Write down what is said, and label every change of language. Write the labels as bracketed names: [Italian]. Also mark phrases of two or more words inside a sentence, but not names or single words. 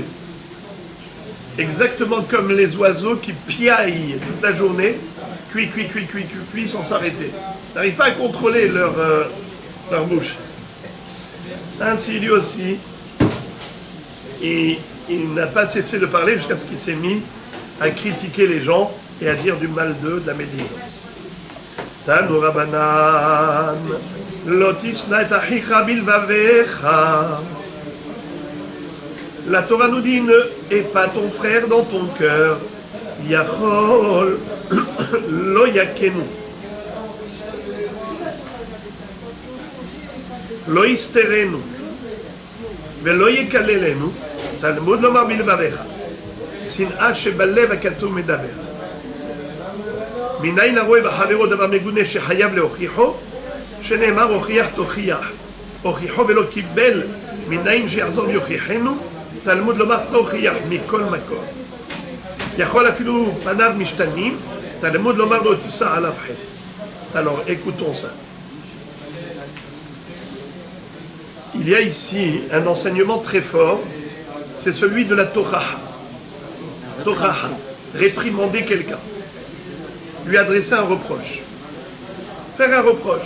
[French] Exactement comme les oiseaux qui piaillent toute la journée, cuit, sans s'arrêter. Ils n'arrivent pas à contrôler leur bouche. Ainsi, lui aussi, il n'a pas cessé de parler jusqu'à ce qu'il s'est mis à critiquer les gens et à dire du mal d'eux, de la médisance. [Hebrew] תנו רבנן, לא תשנא את אחיך בלבבך. [French] La Torah nous dit, ne hais pas ton frère dans ton cœur. [Hebrew] יכול לא יכנו. לא יסטרנו. ולא יקללנו. תלמוד לומר בלבבך. שנאה שבלב הכתוב מדבר. מניין הרואה בחברו דבר מגונה שחייב להוכיחו, שנאמר הוכיח תוכיח. הוכיחו ולא קיבל, מניין שיחזור ויוכיחנו, תלמוד לומר תוכיח מכל מקום. יכול אפילו פניו משתנים, תלמוד לומר לא תישא עליו חטא. [French] Alors écoutons ça. Il y a ici un enseignement très fort, c'est celui de la Torah. Torah, réprimander quelqu'un. Lui adresser un reproche. Faire un reproche.